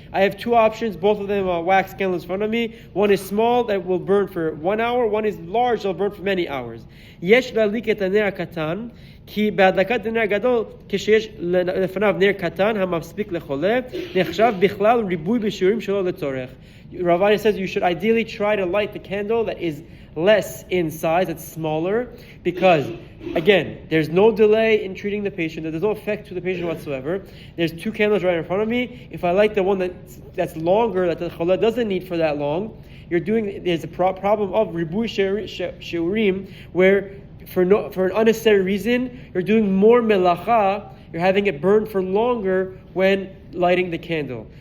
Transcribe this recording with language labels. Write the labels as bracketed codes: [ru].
[en] I have two options, both of them are wax candles in front of me. One is small that will burn for 1 hour, one is large that will burn for many hours. [he] Yesh להדליק את הנר הקטן, כי בהדלקת הנר הגדול, כשיש לפניו נר קטן המספיק לחולה, נחשב בכלל ריבוי בשיעורים שלא לצורך. [en] Ovadia says you should ideally try to light the candle that is less in size, that's smaller, because again, there's no delay in treating the patient. There's no effect to the patient whatsoever. There's two candles right in front of me. If I light the one that's longer, that the choleh doesn't need for that long, there's a problem of ribui shiurim, where for an unnecessary reason, you're doing more melacha, you're having it burn for longer when lighting the candle.